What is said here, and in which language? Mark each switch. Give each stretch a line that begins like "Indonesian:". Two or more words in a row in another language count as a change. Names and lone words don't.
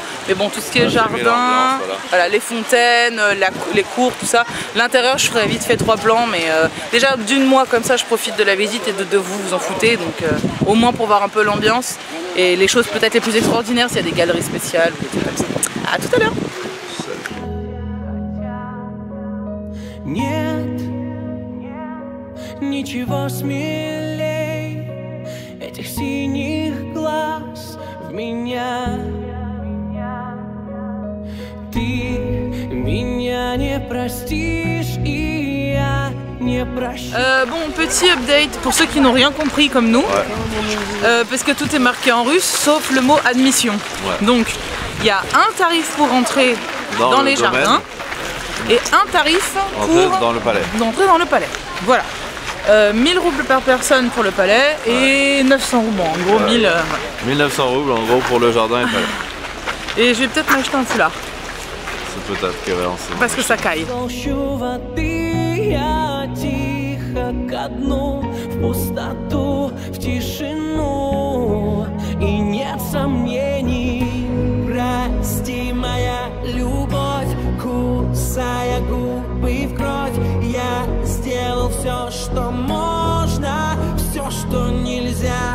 French: Mais bon, tout ce qui est jardin, voilà, les fontaines, les cours, tout ça. L'intérieur, je ferai vite fait 3 plans, mais déjà d'une mois comme ça, je profite de la visite et de vous en foutez, donc au moins pour voir un peu l'ambiance et les choses peut-être les plus extraordinaires, s'il y a des galeries spéciales ou des trucs comme ça. À tout à l'heure.
Russian: Нет ничего смелей этих синих глаз в меня. Ты меня не простишь, и я не прощу.
French: Bon, petit update pour ceux qui n'ont rien compris comme nous, parce que tout est marqué en russe sauf le mot admission. Donc il y a un tarif pour entrer dans les jardins et un tarif pour entrer dans le palais. Dans le palais. Voilà. 1000 roubles par personne pour le palais et 900 roubles, en gros 1000. 1900 roubles en gros pour le jardin et le palais. Et je vais peut-être m'acheter un foulard. Parce que ça caille.
Russian: Ко дну, в пустоту, в тишину, и нет сомнений. Прости, моя любовь, кусая губы в кровь, я сделал все, что можно, все, что нельзя.